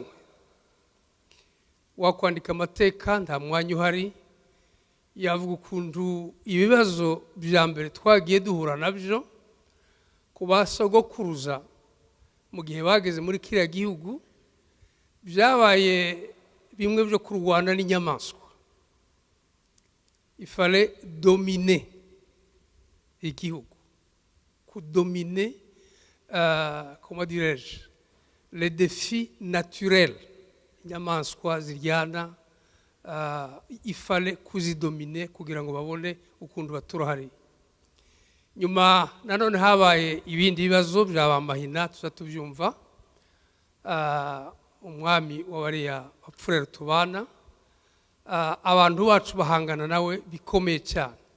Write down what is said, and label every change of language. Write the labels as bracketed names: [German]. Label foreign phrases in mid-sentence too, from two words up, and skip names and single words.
[Kinyarwanda] Wakwandika amateka nta mwanya uhari, yavuga ukuntu ibibazo bya mbere twagiye duhura nabyo ku basogokuruza mu gihe bageze muri kiriya gihugu, byabaye bimwe byo kurwana n'inyamaswa. [French] Il fallait dominer [Kinyarwanda] igihugu, kudominer [French] comment dirais-je, les défis naturels. [Kinyarwanda] Inyamaswa ziryana, [French] il fallait [Kinyarwanda] kuzidominer kugira ngo babone ukuntu batura hari. Nyuma nanone habaye ibindi bibazo by'abamahina tuza tubyumva. Umwami w'abariya bapfurero tubana, abantu bacu bahangana nawe bikomeye cyane.